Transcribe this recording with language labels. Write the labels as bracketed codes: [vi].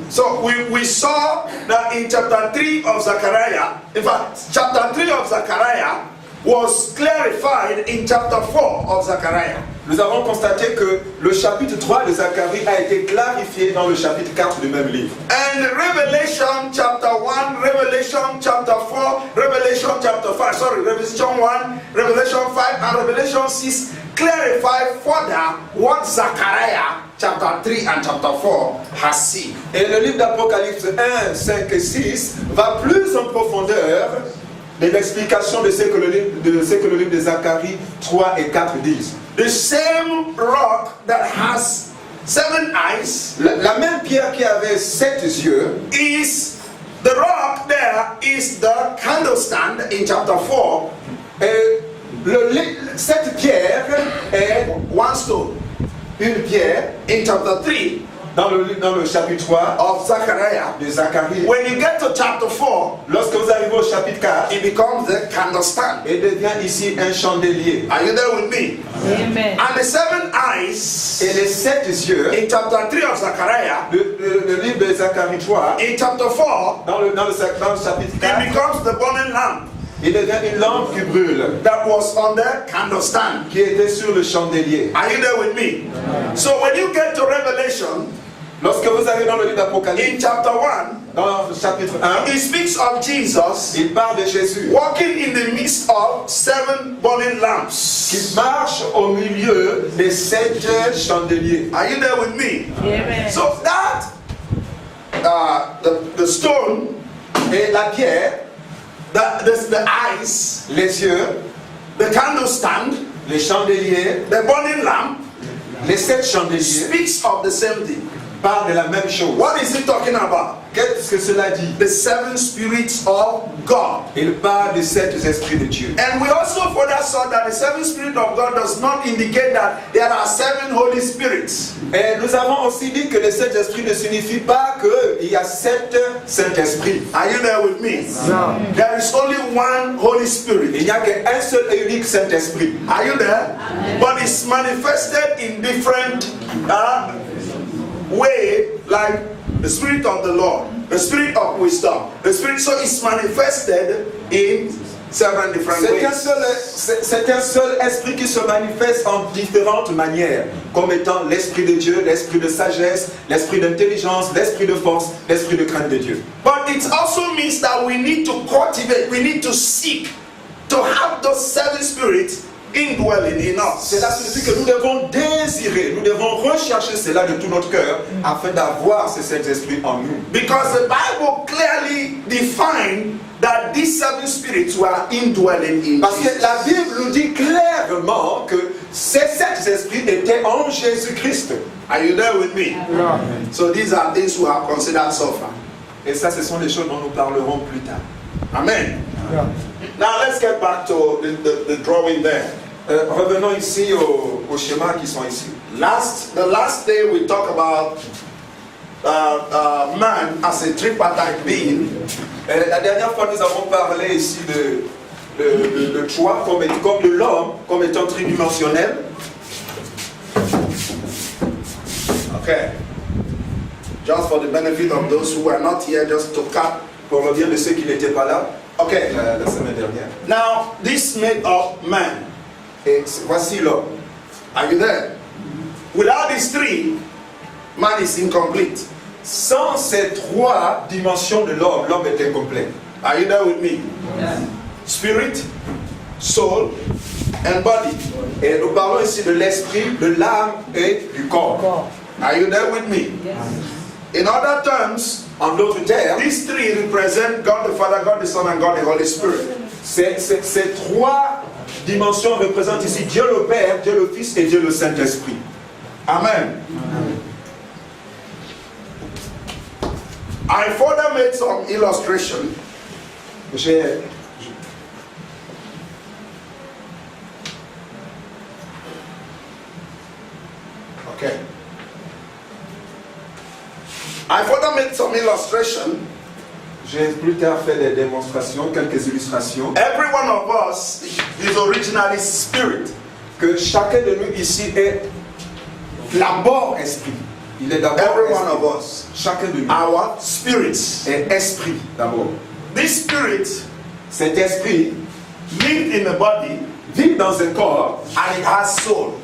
[en] So we saw that in chapter 3 of Zechariah, in fact, chapter 3 of Zechariah was clarified in chapter 4 of Zechariah. [fr] Nous avons constaté que le chapitre 3 de Zacharie a été clarifié dans le chapitre 4 du même livre. [en] And Revelation chapter 1, Revelation chapter 4, Revelation chapter 5, sorry, Revelation 1, Revelation 5, and Revelation 6 clarify further what Zechariah chapter 3 and chapter 4 has seen. [fr] Et le livre d'Apocalypse 1, 5 et 6 va plus en profondeur de l'explication de ce que le livre de Zacharie 3 et 4 disent. [en] The same rock that has 7 eyes [fr] La même pierre qui avait 7 yeux [en] is the rock there is the candlestand in chapter 4. [fr] et cette pierre est [en] One stone. [fr] une pierre [en] In chapter 3 [fr] dans le chapitre 3 [en] of Zechariah, [fr] de Zacharie. [en] when you get to chapter 4, [fr] Lorsque vous arrivez au chapitre 4, [en] it becomes the candlestand. [fr] il devient ici un chandelier. [en] Are you there with me? Amen. And the 7 eyes [fr] Et les 7 yeux, [en] in chapter 3 of Zechariah, [fr] le livre de Zacharie 3, [en] in chapter 4, [fr] dans le chapitre [en] it [fr] 4, [en] becomes the burning lamp [fr] il devient une lampe qui brûle, [en] that was on the candlestand. [fr] qui était sur le chandelier. [en] Are you there with me? So when you get to Revelation, [fr] Lorsque vous arrivez dans le livre d'Apocalypse, [en] in chapter 1, [fr] dans le chapitre 1, [en] it speaks of Jesus [fr] il parle de Jésus [en] walking in the midst of 7 burning [fr] qui [en] lamps. [fr] marche au milieu des 7 chandeliers. [en] Are you there with me? Amen. So that the stone, [fr] Et la pierre, [en] the eyes, [fr] les yeux, [en] the candlestand, [fr] les chandeliers, [en] the burning lamp [fr] les 7 chandeliers [en] speaks of the same thing. [fr] parlent de la même chose. [en] What is it talking about? [fr] Qu'est-ce que cela dit? [en] The 7 spirits of God. [fr] Il parle des 7 esprits de Dieu. [en] And we also further saw that the 7 Spirit of God does not indicate that there are 7 Holy Spirits. [fr] Et nous avons aussi dit que les 7 esprits ne signifient pas qu'il y a 7 Saint-Esprits. [en] Are you there with me? No. There is only one Holy Spirit. [fr] Il n'y a qu'un seul et unique Saint-Esprit. [en] Are you there? But it's manifested in different way, like the Spirit of the Lord, the Spirit of wisdom, the Spirit. So it's manifested in several different ways. [fr] C'est un seul esprit qui se manifeste en différentes manières, comme étant l'esprit de Dieu, l'esprit de sagesse, l'esprit d'intelligence, l'esprit de force, l'esprit de crainte de Dieu. [en] But it also means that we need to cultivate, we need to seek to have those 7 spirits indwelling in us. [fr] Cela signifie que nous devons désirer, nous devons rechercher cela de tout notre cœur afin d'avoir ces 7 esprits en nous. [en] Because the Bible clearly defined that these 7 spirits were indwelling in [fr] Parce que [en] Jesus. [fr] la Bible nous dit clairement que ces 7 esprits étaient en Jésus-Christ. [en] Are you there with me? No. So these are things we have considered so far. [fr] Et ça, ce sont les choses dont nous parlerons plus tard. [en] Amen. Yeah. Now let's get back to the drawing there. [fr] Revenons ici au schéma qui sont ici. [en] The last day we talked about man as a tripartite being. [fr] La dernière fois, nous avons parlé ici de toi comme de l'homme, comme étant tridimensionnel. [en] Okay. Just for the benefit of those who are not here, just to cut. [fr] Pour le bien de ceux qui n'étaient pas là [en] Okay. [fr] la semaine dernière. [en] Now, this made up man. [fr] Et voici l'homme. [en] Are you there? Without these 3, man is incomplete. [fr] Sans ces 3 dimensions de l'homme, l'homme est incomplet. [en] Are you there with me? Spirit, soul, and body. [fr] Et nous parlons ici de l'esprit, de l'âme et du corps. [en] Are you there with me? In other terms, [fr] En d'autres termes, [en] these three represent God the Father, God the Son, and God the Holy Spirit. [fr] ces trois dimensions représentent ici Dieu le Père, Dieu le Fils et Dieu le Saint-Esprit. [en] Amen. I further made some illustration. Okay. I further made some illustration. [fr] J'ai plus tard fait des démonstrations, quelques illustrations. [en] Every one of us is originally spirit. [fr] Que chacun de nous ici est d'abord esprit. Il est d'abord [en] Every [fr] esprit. [en] one of us. [fr] Chacun de nous [en] Our spirits. [fr] est esprit d'abord. [en] This spirit [fr] Cet esprit [en] lives in the body [fr] vit dans un corps [en] and it has soul.